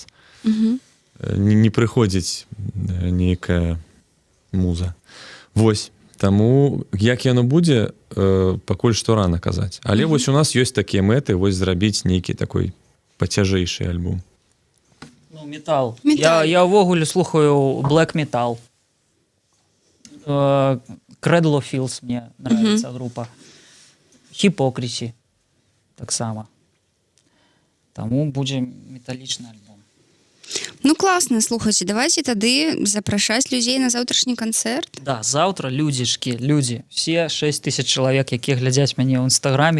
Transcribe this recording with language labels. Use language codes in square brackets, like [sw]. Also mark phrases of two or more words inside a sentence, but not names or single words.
[be] Не прыходзіць нейкая муза. Вось, таму як яно будзе, пакуль што рана казаць. Але вось у нас ёсць такія мэты, вось зрабіць нейкі такой пацяжэйшы альбом. Ну, метал. Я ўвогуле слухаю [en] black metal. [ru] Cradle of Filth мне нравится группа. [be] Hypocrisy так само. Таму будзе металічны альбом. Ну, класна, слухайце, давайте тады запрашаць людзей на заўтрашні канцэрт. Да, заўтра людзі, все 6000 чалавек, якія глядзяць мяне ў інстаграме.